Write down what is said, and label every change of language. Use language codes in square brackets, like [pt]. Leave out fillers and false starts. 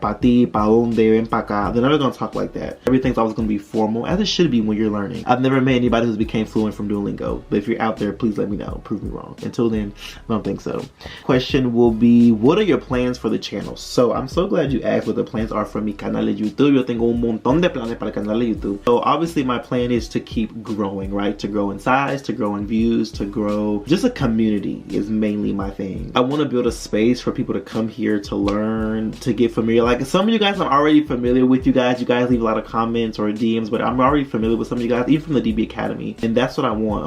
[es] Pa ti, pa donde, ven pa acá. [en] They're never gonna talk like that. Everything's always gonna be formal, as it should be when you're learning. I've never met anybody who's became fluent from Duolingo, but if you're out there, please let me know. Prove me wrong. Until then, I don't think so. Question will be, what are your plans for the channel? So I'm so glad you asked what the plans are for [es] mi canal de YouTube. Yo tengo un montón de planes para el canal de YouTube. [en] So obviously my plan is to keep growing, right? To grow in size, to grow in views, to grow. Just a community is mainly my thing. I want to build a space for people to come here to learn, to get familiar. Like some of you guys, I'm already familiar with you guys. You guys leave a lot of comments or DMs, but I'm already familiar with some of you guys, even from the DB Academy. And that's what I want.